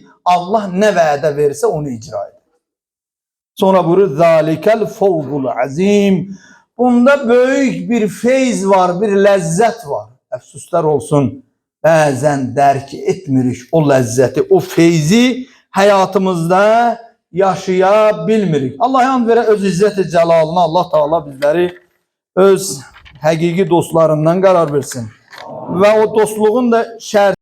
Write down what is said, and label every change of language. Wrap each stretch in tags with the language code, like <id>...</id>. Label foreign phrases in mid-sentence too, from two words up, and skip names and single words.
<tr>Allah ne vədə verirse onu icra eder. Sonra buyurur:</tr> <ar>"ذَٰلِكَ الْفَوْزُ الْعَظِيمُ."</ar> <tr>Bunda büyük bir feyz var, bir lezzet var.</tr> <az>Əfsuslar olsun, bazen dərk etmirik o lezzeti, o feyzi hayatımızda yaşayabilmirik. Allah yan verə öz izzət-i cəlalına Allah Teala bizleri öz həqiqi dostlarından qərar versin. Ve o dostluğun da şərti</az>